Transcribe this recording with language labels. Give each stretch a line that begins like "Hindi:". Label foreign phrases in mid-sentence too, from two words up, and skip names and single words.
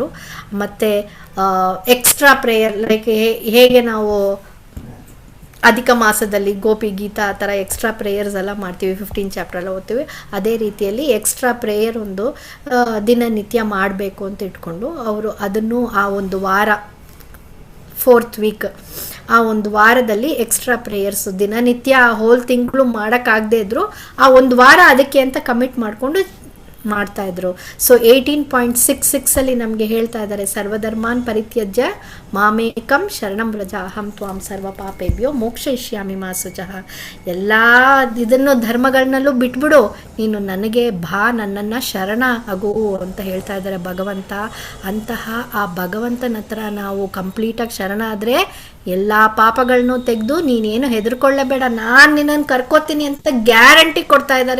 Kannada: ಮತ್ತು
English: extra prayer, like
Kannada: ಹೇಗೆ ನಾವು ಅಧಿಕ ಮಾಸದಲ್ಲಿ ಗೋಪಿ ಗೀತಾ ಆ ಥರ
English: extra prayers
Kannada: ಎಲ್ಲ ಮಾಡ್ತೀವಿ, 15 ಚಾಪ್ಟರ್ ಓದ್ತೀವಿ, ಅದೇ ರೀತಿಯಲ್ಲಿ
English: extra prayer
Kannada: ಒಂದು ದಿನನಿತ್ಯ ಮಾಡಬೇಕು ಅಂತ ಇಟ್ಕೊಂಡು ಅವರು ಅದನ್ನು ಆ ಒಂದು ವಾರ 4th ವೀಕ್ ಆ ಒಂದು ವಾರದಲ್ಲಿ
English: extra prayers
Kannada: ದಿನನಿತ್ಯ ಹೋಲ್ ತಿಂಗಳು ಮಾಡೋಕ್ಕಾಗದೇ ಇದ್ರು ಆ ಒಂದು ವಾರ ಅದಕ್ಕೆ ಅಂತ ಕಮಿಟ್ ಮಾಡಿಕೊಂಡು ಮಾಡ್ತಾಯಿದ್ರು. ಸೊ 18.66 ಅಲ್ಲಿ ನಮಗೆ ಹೇಳ್ತಾ ಇದ್ದಾರೆ,
Sanskrit: ಸರ್ವಧರ್ಮಾನ್ ಪರಿತ್ಯಜ್ಯ ಮಾಮೇಕಂ ಶರಣಂ ವ್ರಜ ಅಹಂ ತ್ವಾಂ ಸರ್ವ ಪಾಪೇಭ್ಯೋ ಮೋಕ್ಷಯಿಷ್ಯಾಮಿ ಮಾ ಶುಚಃ.
Kannada: ಎಲ್ಲ ಇದನ್ನು ಧರ್ಮಗಳನ್ನಲ್ಲೂ ಬಿಟ್ಬಿಡು, ನೀನು ನನಗೆ ಬಾ, ನನ್ನನ್ನು ಶರಣ ಆಗು ಅಂತ ಹೇಳ್ತಾ ಇದ್ದಾರೆ ಭಗವಂತ. ಅಂತಹ ಆ ಭಗವಂತನ ಹತ್ರ ನಾವು ಕಂಪ್ಲೀಟಾಗಿ ಶರಣ ಆದರೆ ಎಲ್ಲ ಪಾಪಗಳನ್ನೂ ತೆಗೆದು ನೀನೇನು ಹೆದರ್ಕೊಳ್ಳಬೇಡ, ನಾನು ನಿನ್ನನ್ನು ಕರ್ಕೋತೀನಿ ಅಂತ ಗ್ಯಾರಂಟಿ ಕೊಡ್ತಾ ಇದ್ದಾರೆ.